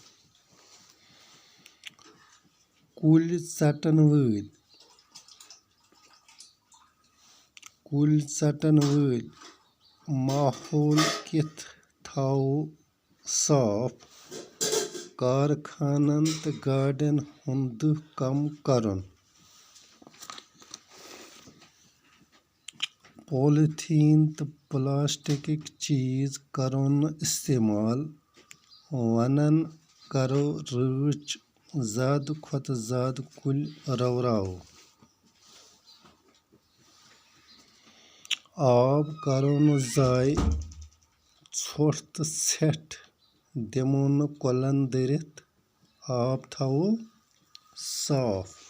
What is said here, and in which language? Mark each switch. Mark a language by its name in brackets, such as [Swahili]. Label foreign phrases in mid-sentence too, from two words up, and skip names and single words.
[Kashmiri] कुल चटन वल माहौल किथ थाओ साफ। कारखानन तो गाड़ियन हुंद दुह कम करन। पॉलीथीन तो प्लास्टिक चीज करो न इस्तेमाल। वनन करो रच ज़्यादा खुद ज़्यादा कुल रवराओ। आब करो न ज़ाय ोट तो सेठ दिमो न कुलन दरित। आब थाओ साफ।